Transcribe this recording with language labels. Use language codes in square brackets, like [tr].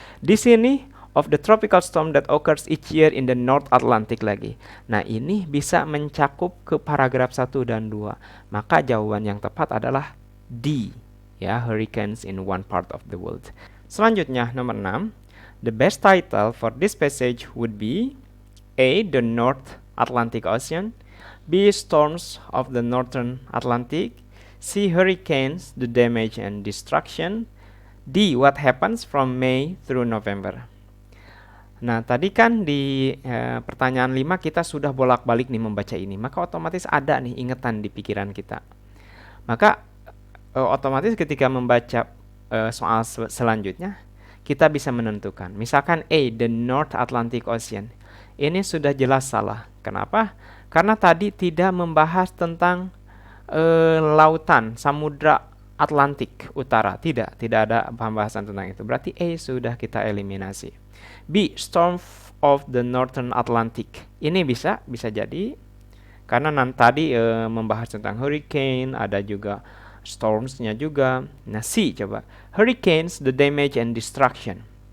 [id] Di sini [en] of the tropical storm that occurs each year in the North Atlantic lagi. [id] Nah, ini bisa mencakup ke paragraf 1 dan 2. Maka jawaban yang tepat adalah D, ya, [en] hurricanes in one part of the world. [id] Selanjutnya, nomor 6. [en] The best title for this passage would be A. The North Atlantic Ocean. B. Storms of the Northern Atlantic. C. Hurricanes, the damage and destruction. D. What happens from May through November. [id] Nah, tadi kan di pertanyaan 5 kita sudah bolak-balik nih membaca ini. Maka otomatis ada nih ingatan di pikiran kita. Maka otomatis ketika membaca soal selanjutnya, kita bisa menentukan. Misalkan A, [en] the North Atlantic Ocean. [id] Ini sudah jelas salah. Kenapa? Karena tadi tidak membahas tentang lautan, samudra Atlantik Utara. Tidak ada pembahasan tentang itu. Berarti A sudah kita eliminasi. [en] B, storm of the Northern Atlantic. [id] Ini bisa jadi karena tadi membahas tentang hurricane, ada juga storms-nya juga. Nah, C coba. [en] Hurricanes, the damage and destruction.